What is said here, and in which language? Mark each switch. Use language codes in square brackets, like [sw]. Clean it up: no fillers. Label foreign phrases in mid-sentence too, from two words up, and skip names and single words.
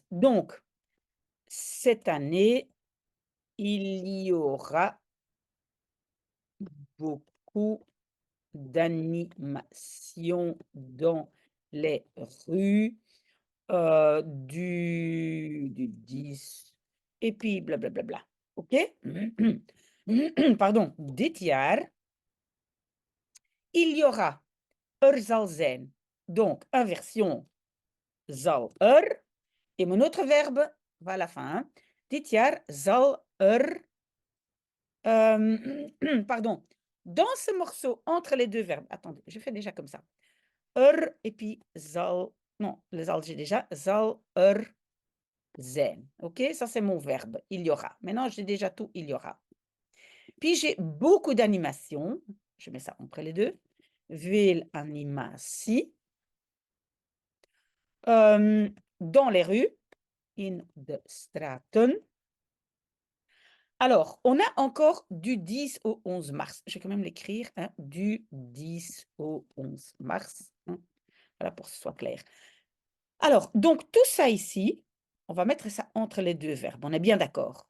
[fr] Donc, cette année, il y aura beaucoup d'animations dans les rues du 10 et puis blablabla. OK? Pardon. [nl] Dit jaar, [fr] il y aura, [nl] zal zijn. [fr] Donc, inversion, zal et mon autre verbe va à la fin. Hein. [nl] Dit jaar zal pardon. [fr] Dans ce morceau, entre les deux verbes, attendez, je fais déjà comme ça. Et puis zal, non, le zal j'ai déjà, [nl] zal zijn. [fr] OK, ça c'est mon verbe, il y aura. Maintenant, j'ai déjà tout, il y aura. Puis j'ai beaucoup d'animations, je mets ça entre les deux. [nl] Veel animatie. [fr] Dans les rues, [nl] in de straten. [fr] Alors, on a encore du 10 au 11 mars. Je vais quand même l'écrire, hein, du 10 au 11 mars. Hein, voilà, pour que ce soit clair. Alors, donc tout ça ici, on va mettre ça entre les deux verbes. On est bien d'accord.